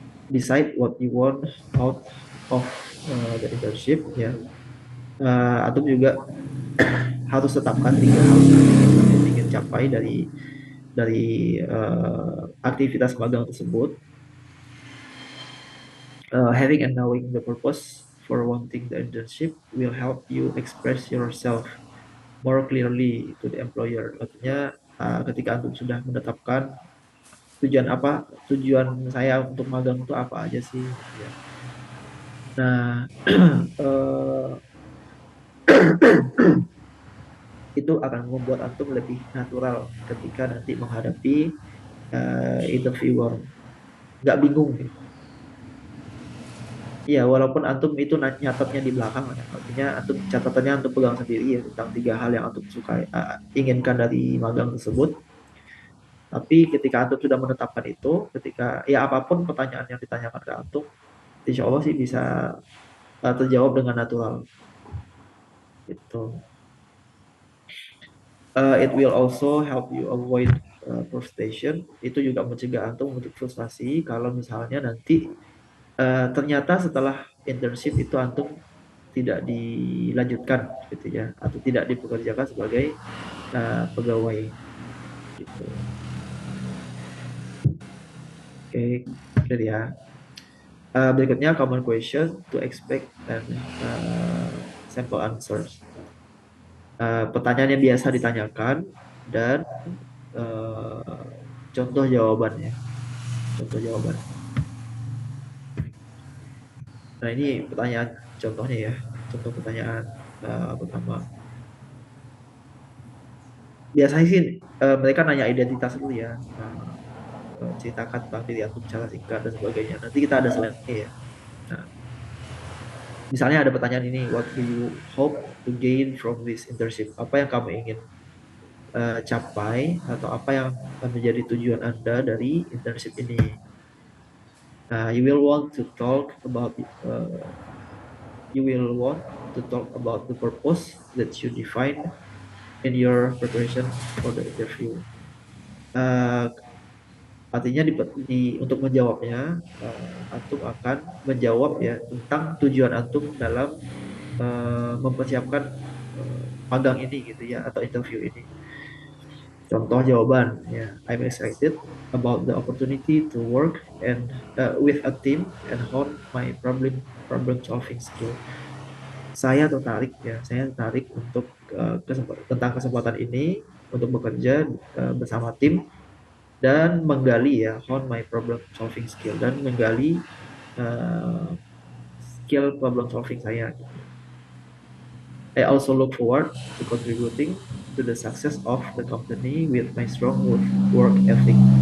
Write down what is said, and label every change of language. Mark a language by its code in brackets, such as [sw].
[en] Decide what you want out of the internship ya. [id] Antum juga harus tetapkan 3 hal yang antum ingin capai dari aktivitas magang tersebut. [en] Having and knowing the purpose for wanting the internship will help you express yourself more clearly to the employer. [id] Artinya ketika antum sudah menetapkan tujuan saya untuk magang itu apa aja sih gitu ya. Nah, eh, itu akan membuat antum lebih natural ketika nanti menghadapi interviewer, nggak bingung gitu. Iya, walaupun antum itu nyatetnya di belakang, ya. Artinya antum catatannya antum pegang sendiri ya tentang 3 hal yang antum suka inginkan dari magang tersebut. Tapi ketika antum sudah menetapkan itu, ketika ya apapun pertanyaan yang ditanyakan ke antum, insya Allah sih bisa terjawab dengan natural. Gitu. [en] It will also help you avoid frustration. [id] Itu juga mencegah antum untuk frustasi kalau misalnya nanti ternyata setelah internship itu antum tidak dilanjutkan gitu ya atau tidak dipekerjakan sebagai pegawai gitu. Oke, clear ya. Berikutnya [en] common question to expect and sample answers. [id] Pertanyaan yang biasa ditanyakan dan uh, contoh jawabannya. Contoh jawaban. Nah ini pertanyaan contohnya ya. Contoh pertanyaan pertama. Biasanya sih mereka nanya identitas dulu ya. Ceritakan tentang diri aku secara singkat dan sebagainya. Nanti kita ada slide-nya ya. Nah, misalnya ada pertanyaan ini, [en] what do you hope to gain from this internship? [id] Apa yang kamu ingin capai atau apa yang menjadi tujuan Anda dari internship ini? [en] You will want to talk about you will want to talk about the purpose that you define in your preparation for the interview. [id] Uh, Artinya untuk menjawabnya, antum akan menjawab ya tentang tujuan antum dalam mempersiapkan magang ini gitu ya atau interview ini. Contoh jawaban ya, [en] I'm excited about the opportunity to work and with a team and hone my problem solving skill. [id] Saya tertarik untuk tentang kesempatan ini untuk bekerja bersama tim dan menggali ya [en] hone my problem solving skill [id] dan menggali uh, skill problem solving saya. [en] I also look forward to contributing to the success of the company with my strong work ethic.